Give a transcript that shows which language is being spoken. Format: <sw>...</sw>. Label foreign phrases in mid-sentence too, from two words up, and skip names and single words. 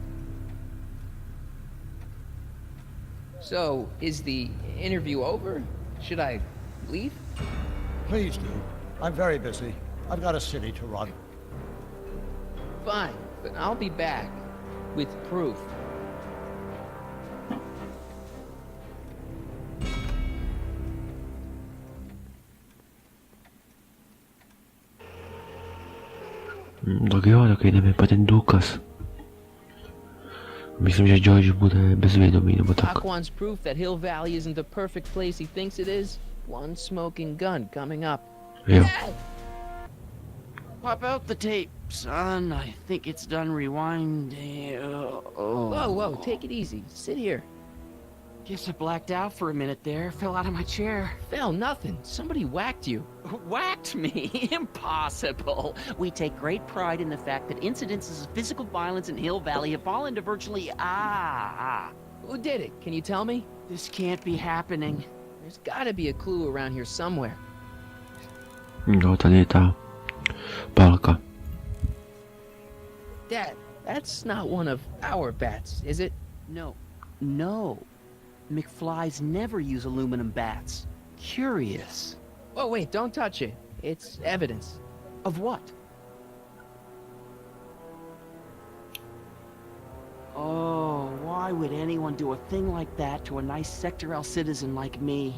<en>So, is the interview over? Should I leave? Please do. I'm very busy. I've got a city to run. Fine, but I'll be back with proof.</en> <cs>Tak jo, tak jdeme po ten důkaz. Myslím, že George bude bezvědomý, nebo tak.</cs> <en>Doc wants proof that Hill Valley isn't the perfect place he thinks it is. One smoking gun coming up.</en> <cs>Jo.</cs> <en>Pop out the tape, son. I think it's done rewinding. Whoa, take it easy. Sit here. Guess I blacked out for a minute there. Fell out of my chair. Fell, nothing. Somebody whacked you. Whacked me? Impossible. We take great pride in the fact that incidences of physical violence in Hill Valley have fallen to virtually... Who did it? Can you tell me? This can't be happening. There's gotta be a clue around here somewhere.</en> <cs>Jo, tady je ta pálka.</cs> <en>Dad, that's not one of our bats, is it? No. McFlys never use aluminum bats. Curious. Oh, wait, don't touch it. It's evidence. Of what? Oh, why would anyone do a thing like that to a nice Sector L citizen like me?</en>